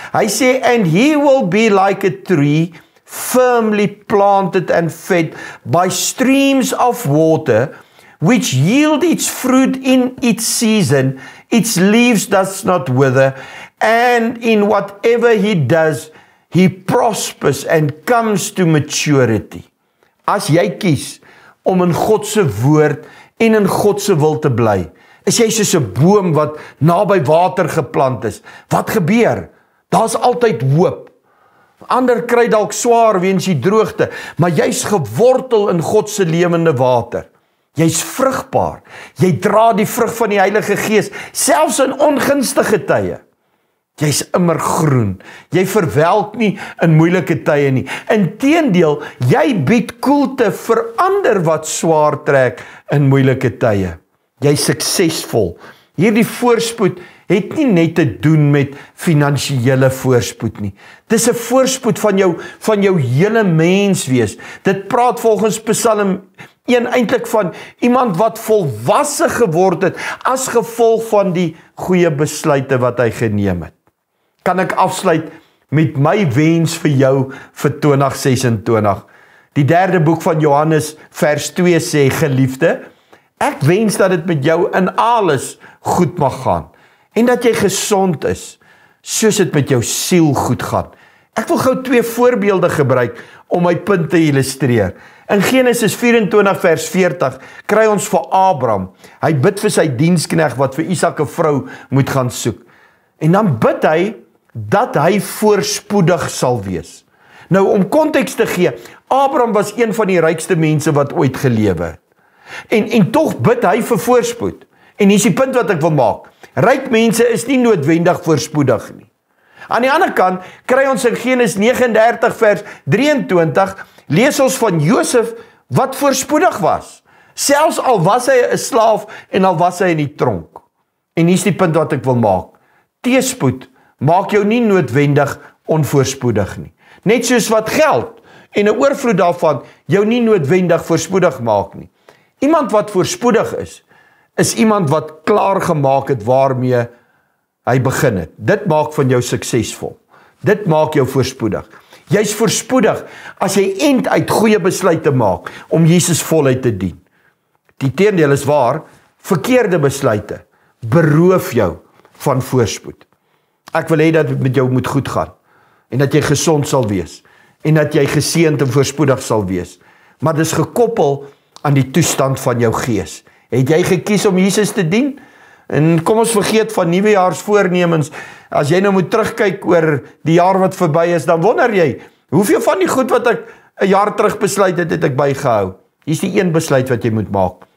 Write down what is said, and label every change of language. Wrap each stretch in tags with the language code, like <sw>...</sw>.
<af>Hy sê,</af> <en>and he will be like a tree, firmly planted and fed by streams of water, which yield its fruit in its season, its leaves does not wither, and in whatever he does, he prospers and comes to maturity.</en> <af>As jy kies om in God se woord en in God se wil te bly, is jy soos 'n boom wat naby water geplant is. Wat gebeur? Daar's altyd hoop. Ander kry dalk swaar weens die droogte, maar jy's gewortel in God se lewende water. Jy's vrugbaar. Jy dra die vrug van die Heilige Gees, selfs in ongunstige tye. Jy's immer groen. Jy verwelk nie in moeilike tye nie. Inteendeel, jy bied koelte vir ander wat swaar trek in moeilike tye. Jy's suksesvol. Hierdie voorspoed het nie net te doen met finansiële voorspoed nie. Dis 'n voorspoed van jou hele menswees. Dit praat volgens Psalm 1 eintlik van iemand wat volwasse geword het as gevolg van die goeie besluite wat hy geneem het. Kan ek afsluit met my wens vir jou vir 2026? Die derde boek van Johannes vers 2 sê, geliefde, ek wens dat dit met jou in alles goed mag gaan en dat jy gesond is, soos dit met jou siel goed gaan. Ek wil gou 2 voorbeelde gebruik om my punt te illustreer. In Genesis 24 vers 40 kry ons vir Abraham. Hy bid vir sy diensknegt wat vir Isak 'n vrou moet gaan soek. En dan bid hy dat hy voorspoedig sal wees. Nou om konteks te gee, Abraham was een van die rykste mense wat ooit gelewe het. En tog bid hy vir voorspoed. En hier is die punt wat ek wil maak. Ryk mense is nie noodwendig voorspoedig nie. Aan die ander kant kry ons in Genesis 39 vers 23 lees ons van Josef wat voorspoedig was. Selfs al was hy 'n slaaf en al was hy in die tronk. En hier is die punt wat ek wil maak. Teëspoed maak jou nie noodwendig onvoorspoedig nie. Net soos wat geld en 'n oorvloed daarvan jou nie noodwendig voorspoedig maak nie. Iemand wat voorspoedig is iemand wat klaar gemaak het waarmee hy begin het. Dit maak van jou suksesvol. Dit maak jou voorspoedig. Jy's voorspoedig as jy end uit goeie besluite maak om Jesus voluit te dien. Die teendeel is waar, verkeerde besluite beroof jou van voorspoed. Ek wil hê dat dit met jou moet goed gaan en dat jy gesond sal wees en dat jy geseënd en voorspoedig sal wees. Maar dis gekoppel aan die toestand van jou gees. Het jy gekies om Jesus te dien? En kom ons vergeet van nuwejaarsvoornemens. As jy nou moet terugkyk oor die jaar wat verby is, dan wonder jy, hoeveel van die goed wat ek 'n jaar terug besluit het, het ek bygehou? Hier is die een besluit wat jy moet maak.</af>